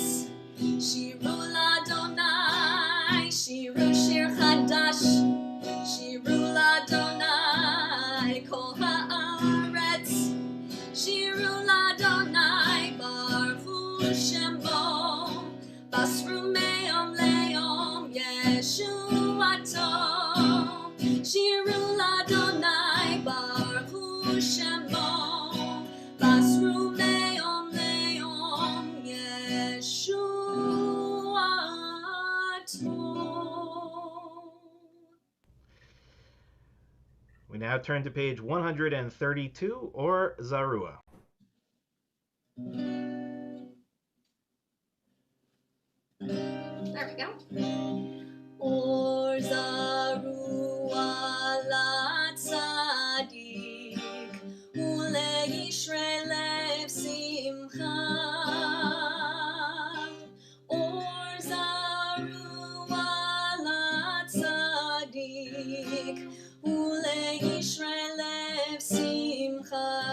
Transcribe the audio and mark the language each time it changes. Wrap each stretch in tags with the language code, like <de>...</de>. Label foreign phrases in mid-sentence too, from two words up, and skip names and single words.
<he>שירו לאדוני, שירו שיר חדש. שירו לאדוני, כל הארץ. שירו לאדוני, ברכו שמו. בשרו מיום ליום ישועתו. שירו לאדוני, ברכו שמו. בשרו מיום ליום ישועתו.</he> <en>We now turn to page 132, or Zarua. There we go.</en> <he>אור זרוע לצדיק, ולישרי לב שמחה. אור זרוע לצדיק, ולישרי לב שמחה.</he>